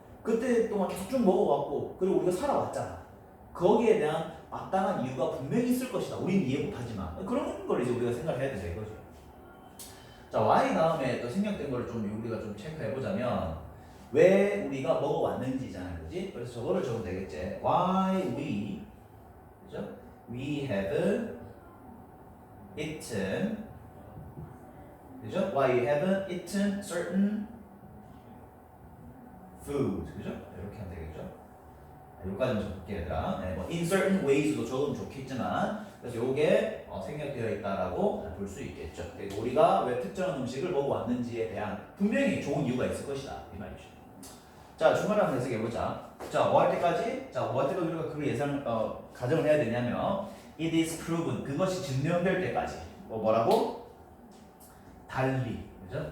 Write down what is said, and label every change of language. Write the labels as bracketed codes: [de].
[ko] 그때 동안 계속 쭉 먹어왔고 그리고 우리가 살아왔잖아. 거기에 대한 마땅한 이유가 분명히 있을 것이다. 우리는 이해 못하지만 그런 걸 이제 우리가 생각해야 된다 이거지. 자, y 다음에 또 생략된 걸 좀 우리가 좀 체크해 보자면 왜 우리가 먹어왔는지잖아, 그지? 그래서 저거를 적으면 되겠지. [en] Why we, 그죠? We have eaten, 그죠? Why we haven't eaten certain food, 그죠? [ko] 이렇게 하면 되겠죠? 여기까지만 적을게 얘들아. 네, 뭐 [en] in certain ways [ko] 도 적으면 좋겠지만 그래서 요게 생략되어 있다라고 볼 수 있겠죠. 그리고 우리가 왜 특정한 음식을 먹어왔는지에 대한 분명히 좋은 이유가 있을 것이다 이 말이죠. 자, 중간에 한번 해석해보자. 자, 뭐 할 때까지? 자, 뭐 할 때까지 우리가 그 예상 가정을 해야 되냐면 [en] it is proven [ko] 그것이 증명될 때까지 뭐라고? 달리 그죠?